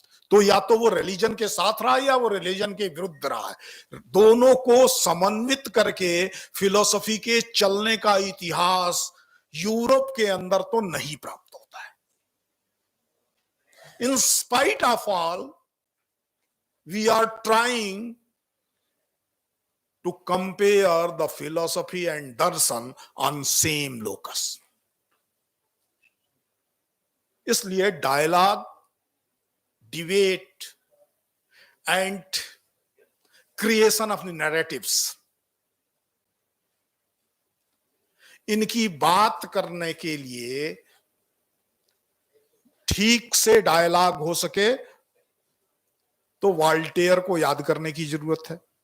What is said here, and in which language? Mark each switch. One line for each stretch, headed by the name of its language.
Hindi: तो या तो वो रिलीजन के साथ रहा या वो रिलीजन के विरुद्ध रहा है। दोनों को समन्वित करके फिलोसफी के चलने का इतिहास यूरोप के अंदर तो नहीं प्राप्त होता है।
English: In spite of all, we are trying to compare the philosophy and darshan on same locus.
Hindi: इसलिए
English: dialogue, debate and creation of narratives,
Hindi: इनकी बात करने के लिए ठीक से डायलॉग हो सके तो वॉल्टेयर को याद करने की जरूरत है।